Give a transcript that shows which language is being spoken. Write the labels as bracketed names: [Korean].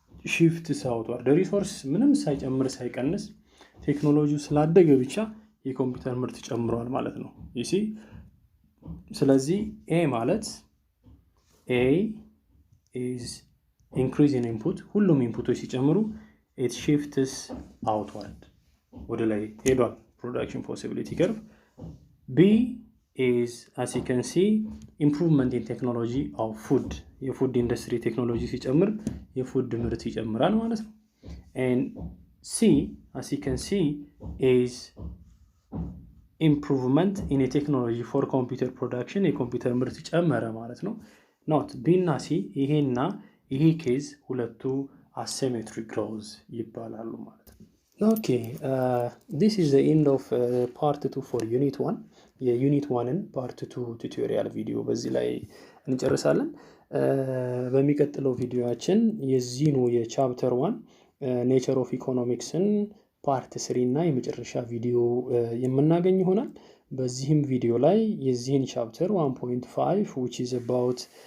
[Amharic] ሺፍት ሳውትዋርድ ሪሶርስ ምንም ሳይጨምር ሳይቀንስ ቴክኖሎጂው ስላደገ ብቻ የኮምፒውተር ምርት ጨምሯል ማለት ነው። ይሲ ስለዚህ ኤ ማለት ኤ [English] is increase in input [Amharic] ሁሉም ኢንፑቶች ሲጨምሩ [English] it shifts outward [Amharic] ወደ ላይ ሄዷል [English] production possibility curve. B is, as you can see, improvement in technology of food. [Amharic] የፉድ ኢንዱስትሪ ቴክኖሎጂ ሲጨምር የፉድ ምርት ይጨምራል ማለት ነው። [English] And C, as you can see, is improvement in a technology for computer production. [Amharic] የኮምፒውተር ምርት ጨመረ ማለት ነው። Not B እና C ይሄና ይሄ ኬዝ ሁለቱ asymmetric growth ይባላሉ ማለት ነው። [English] Okay, this is the end of part 2 for unit 1. [Amharic] የዩኒት 1ን part 2 ቱቶሪያል ቪዲዮ በዚህ ላይ እንጨርሳለን። በሚቀጥለው ቪዲዮአችን የዚህኑ የቻፕተር 1 ኔቸር ኦፍ ኢኮኖሚክስን ፓርት 3 እና የመጨረሻ ቪዲዮ የምናገኝ ይሆናል። በዚህም ቪዲዮ ላይ የዚህን ቻፕተር 1.5 [English] which is about